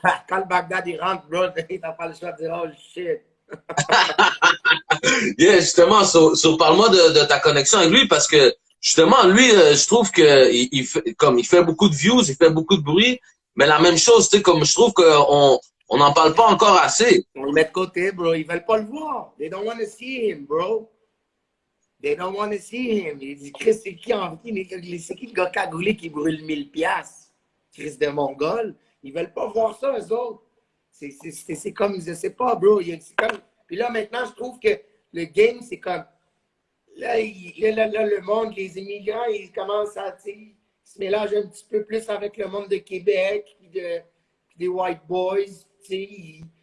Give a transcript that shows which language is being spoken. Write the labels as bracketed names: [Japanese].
[French] Quand le Bagdad il rentre, bro, t'as pas le choix de dire, [English] oh shit. [French] Yeah, justement, parle-moi de ta connexion avec lui, parce que, justement, lui, je trouve que il fait beaucoup de views, il fait beaucoup de bruit, mais la même chose, tu sais, comme je trouve on n'en parle pas encore assez. On le met de côté, bro. Ils veulent pas le voir. [English] They don't want to see him, bro. They don't want to see him. [French] Il dit, Chris, c'est qui c'est qui le gars cagoulé qui brûle 1000 piastres? Chris de Mongol. Ils veulent pas voir ça, eux autres. C'est comme, je sais pas, bro. C'est comme... Puis là, maintenant, je trouve que le game, c'est comme... Là, le monde, les immigrants, ils commencent à, tu sais, ils se mélangent un petit peu plus avec le monde de Québec, puis des white boys, tu sais.